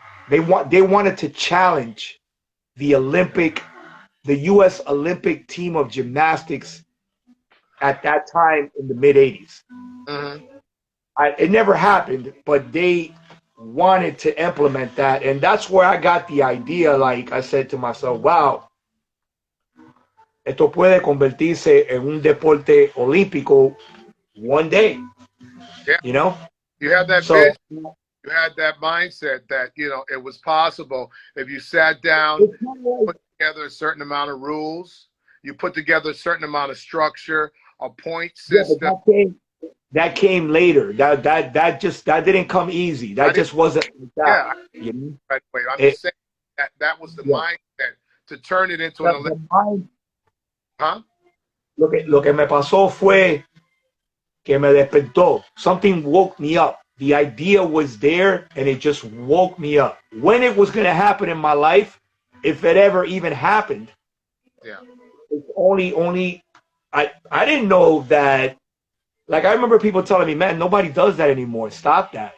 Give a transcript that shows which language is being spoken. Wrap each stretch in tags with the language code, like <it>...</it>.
<en>They wanted to challenge the U.S. Olympic team of gymnastics at that time in the mid 80s. Mm-hmm. It never happened, but they wanted to implement that. And that's where I got the idea. Like I said to myself, wow,</en> <es>esto puede convertirse en un deporte olímpico</es> <en>one day, Yeah. you know? You had that So vision. You had that mindset that, you know, it was possible if you sat down, put together a certain amount of rules, you put together a certain amount of structure, a point system. Yeah, that came later. That didn't come easy. That just wasn't like that. Yeah, You know? right away. I'm just saying that was the Yeah. mindset to turn it into an Olympic. Huh?</en> <es>Lo que me pasó fue que me despertó.</es> <en>Something woke me up. The idea was there, and it just woke me up. When it was going to happen in my life, if it ever even happened, yeah, it's only I didn't know that. Like I remember people telling me, "Man, nobody does that anymore. Stop that."</en>